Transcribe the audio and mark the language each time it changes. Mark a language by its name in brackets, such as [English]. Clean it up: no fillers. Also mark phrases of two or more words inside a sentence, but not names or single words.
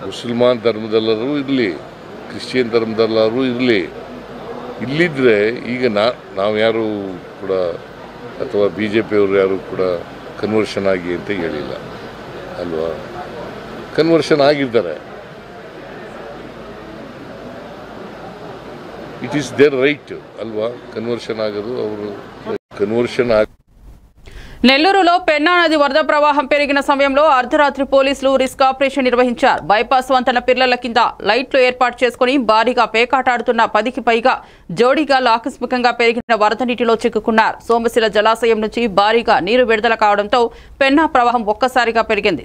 [Kannada] ಮುಸಲ್ಮಾನ್ ಧರ್ಮದಲ್ಲರೂ ಇರಲಿ, ಕ್ರಿಶ್ಚಿಯನ್ ಧರ್ಮದಲ್ಲರೂ ಇರಲಿ, ಇಲ್ಲಿದ್ರೆ ಈಗ ನಾವು ಯಾರು ಕೂಡ ಅಥವಾ BJP ಅವರು ಯಾರು ಕೂಡ ಕನ್ವರ್ಷನ್ ಆಗಿ ಅಂತ ಹೇಳಿಲ್ಲ ಅಲ್ವಾ? ಕನ್ವರ್ಷನ್ ಆಗಿದ್ದಾರೆ. [English] it is their right [Kannada] ಅಲ್ವಾ ಕನ್ವರ್ಷನ್ ಆಗೋದು. ಅವರು ಕನ್ವರ್ಷನ್ ಆಗಿ [Telugu] నెల్లూరులో పెన్నా నది వరద ప్రవాహం పెరిగిన సమయంలో అర్ధరాత్రి పోలీసులు [English] risk operation [Telugu] నిర్వహించారు. బైపాస్ వంతెన పిల్లల కింద లైట్లు ఏర్పాటు చేసుకుని భారీగా పేకాటాడుతున్న 10కి పైగా జోడీగాలు ఆకస్మికంగా పెరిగిన వరద నీటిలో చిక్కుకున్నారు. సోమశిల జలాశయం నుంచి భారీగా నీరు విడుదల కావడంతో పెన్నా ప్రవాహం ఒక్కసారిగా పెరిగింది.